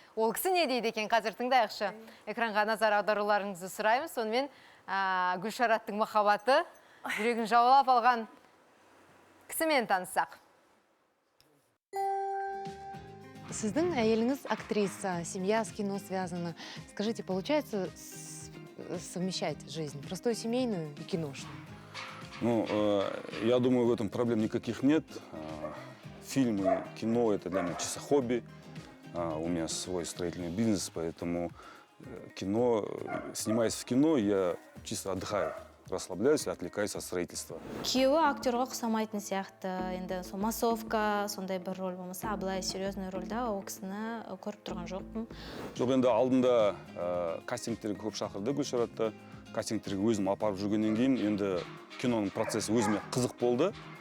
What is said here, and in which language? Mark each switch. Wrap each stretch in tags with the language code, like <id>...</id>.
<kk>Ол кісі не дейді екен, қазір тыңдайықшы. Экранға назар аударуларыңызды сұраймыз. Сонымен Гүлшараттың махаббаты жүрегін жаулап алған кісімен таныссақ. Сіздің әйеліңіз актриса,</kk> <ru>семья с кино связана. Скажите, получается совмещать жизнь, простую семейную и киношную? Ну, я думаю, в этом проблем никаких нет. Фильмы, кино – это для меня чисто хобби. У меня свой строительный бизнес, поэтому кино, снимаясь в кино, я чисто отдыхаю, расслабляюсь и отвлекаюсь от строительства.</ru> <kk>Күйеуі актерға ұқсамайтын сияқты, енді сол массовка, сондай бір роль болмаса, абылай</kk> <ru>серьезный</ru> <kk>рольда ол кісіні көріп тұрған жоқпын. Жоқ, енді алдында кастингтерге көп шақырды Гүлшаратты. Кастингтерге өзім апарып жүргеннен кейін, енді киноның процесі өзіме қызық болды.</kk>